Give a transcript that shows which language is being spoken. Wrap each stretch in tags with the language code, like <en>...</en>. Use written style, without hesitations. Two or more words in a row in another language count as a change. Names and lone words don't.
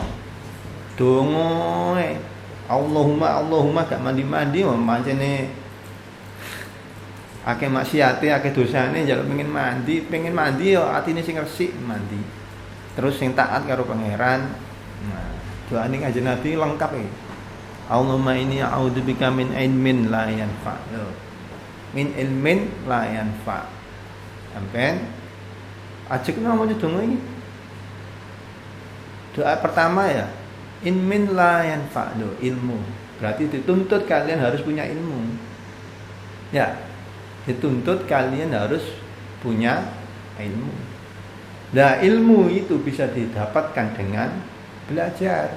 <jv>Donga Allahumma gak mandi-mandi pancene akeh maksiate, akeh dosane, njaluk pengen mandi ya atine sing resik mandi. Terus sing taat karo pangeran. Nah, doane Kanjeng Nabi lengkap iki.</jv> <ar>اللهم إني أعوذ بك من علم لا ينفع. من علم لا ينفع.</ar> <jv>Sampeyan ajekno maca donga iki.</jv> <id>Doa pertama ya,</id> <ar>علم لا ينفع,</ar> <id>ilmu. Berarti dituntut kalian harus punya ilmu. Ya, dituntut kalian harus punya ilmu. Nah, ilmu itu bisa didapatkan dengan belajar.</id>